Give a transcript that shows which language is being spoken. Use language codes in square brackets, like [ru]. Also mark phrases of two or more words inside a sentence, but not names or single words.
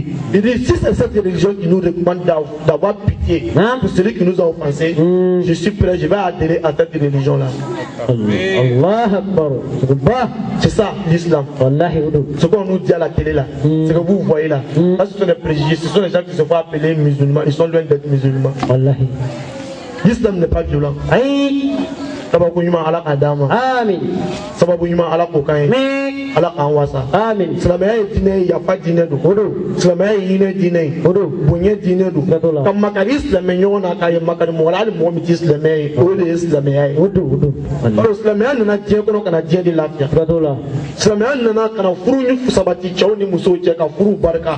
[fr] Il dit, si c'est cette religion qui nous recommande d'avoir pitié pour celui qui nous a offensés, je suis prêt, je vais adhérer à cette religion-là. C'est ça l'islam. Ce qu'on nous dit à la télé là, c'est que vous voyez là, là ce sont des préjugés, ce sont les gens qui se font appeler musulmans, ils sont loin d'être musulmans. L'islam n'est pas violent. Sababu nyuma ala adama. Amin. Sababu nyuma ala kokain. Ala kanwasa. Amin. [bm] Silamɛya ye diinɛ ye, yafa diinɛ don. O don. Silamɛya ye hinɛ diinɛ ye. O don. Bonya diinɛ don. Ka makari silamɛ ɲɔgɔn na, k'a ye makari mɔgɔ la, hali mɔgɔ min tɛ silamɛ ye, o de ye silamɛya ye. O don. O don. Ɔrɔ silamɛya nana diɲɛ kɔnɔ ka na diɲɛ de lafiya. Silamɛya nana ka na furu ni sabati cɛw ni musow cɛ ka furu barika.